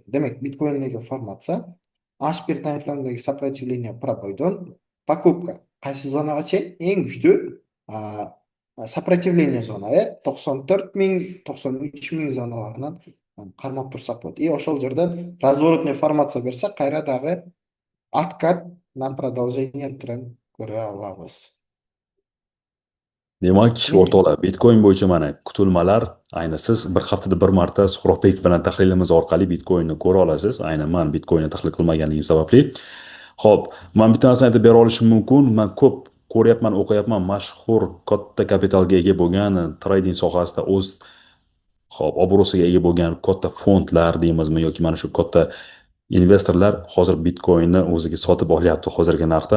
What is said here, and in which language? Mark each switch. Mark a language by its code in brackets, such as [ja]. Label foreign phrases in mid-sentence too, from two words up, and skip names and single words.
[ky] Демек, биткоиндеги формация H1 таймфреймдеги сопротивление пробойдон покупка кайсы зонага чейин эң күчтүү сопротивление зона 94 000, 93 000 зоналарынан кармап турсак болот. И ошол жерден разворотный формация берсе, кайра дагы [ru] откат на продолжение тренд [ky] көрө алабыз. [uz] Demak, o'rtoqlar, Bitcoin bo'yicha mana kutilmalar, ayni siz bir haftada bir marta Suhrobbek bilan tahlilimiz orqali Bitcoinni ko'ra olasiz. Aynan men Bitcoinni tahlil qilmaganligim sababli. Xo'p, men bitta narsani aytib bera olishim mumkin. Men ko'p ko'ryapman, o'qiyapman, mashhur katta kapitalga ega bo'lgan, trading sohasida o'z obro'siga ega bo'lgan katta fondlar deymizmi yoki mana shu katta investorlar hozir Bitcoinni o'ziga sotib olyapti hozirgi narxdan.